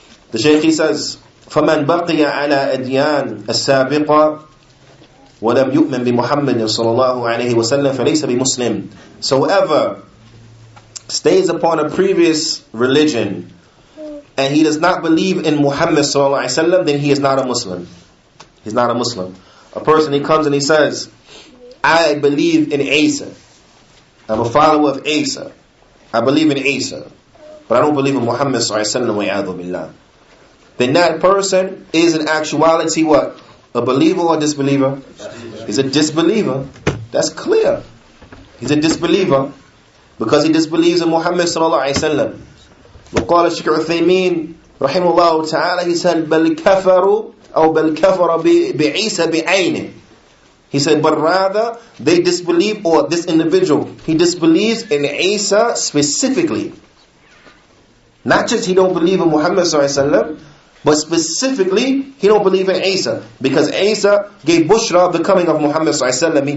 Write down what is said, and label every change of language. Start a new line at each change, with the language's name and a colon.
English: The Shaykh, he says,
Arabic: فَمَنْ بَقِيَ عَلَى أَدْيَانِ السَّابِقَةِ وَلَمْ يُؤْمِنْ بِمُحَمَّدٍ صَلَى اللَّهُ عَلَيْهِ وَسَلَّمَ فَلَيْسَ بِمُسْلِمٍ.
English: So whoever stays upon a previous religion and he does not believe in Muhammad sallallahu alaihi wasallam, then he is not a Muslim. He's not a Muslim. A person, he comes and he says, I believe in Isa. I'm a follower of Isa. I believe in Isa. but I don't believe in Muhammad sallallahu then that person is in actuality what? A believer or a disbeliever? He's a disbeliever. That's clear. He's a disbeliever because he disbelieves in Muhammad sallallahu alaihi wasallam.
Arabic: وقال الشيخ عثيمين رحمه الله تعالى,
English: he said
Arabic: بل كفروا أو بل كفر بعيسى بعينه.
English: He said, but rather they disbelieve, or this individual, he disbelieves in Isa specifically. Not just he don't believe in Muhammad sallallahu alaihi wasallam, but specifically he don't believe in Isa, because Isa gave bushra of the coming of Muhammad sallallahu alaihi wasallam.